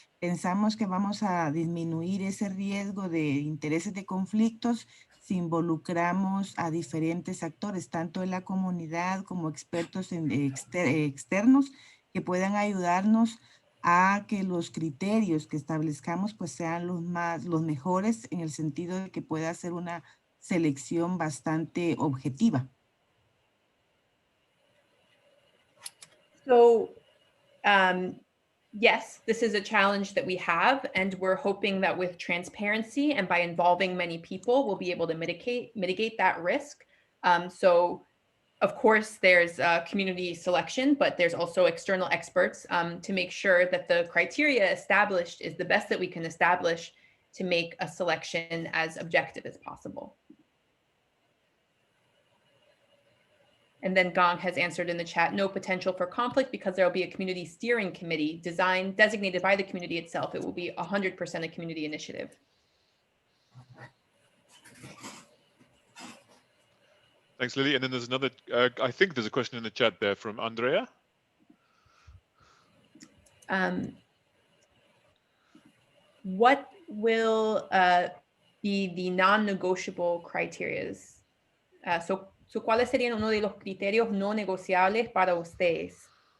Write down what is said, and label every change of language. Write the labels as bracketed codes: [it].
[es] Pensamos que vamos a disminuir ese riesgo de intereses de conflictos si involucramos a diferentes actores, tanto en la comunidad como expertos externos que puedan ayudarnos a que los criterios que establezcamos pues sean los mejores en el sentido de que pueda ser una selección bastante objetiva. [en] So, yes, this is a challenge that we have, and we're hoping that with transparency and by involving many people, we'll be able to mitigate that risk. So, of course, there's community selection, but there's also external experts to make sure that the criteria established is the best that we can establish to make a selection as objective as possible. And then Gong has answered in the chat, no potential for conflict because there will be a community steering committee designated by the community itself. It will be 100% a community initiative. Thanks, Lily. And then there's another, I think there's a question in the chat there from Andrea. What will be the non-negotiable criteria? [es] So ¿cuáles serían uno de los criterios no negociables para ustedes?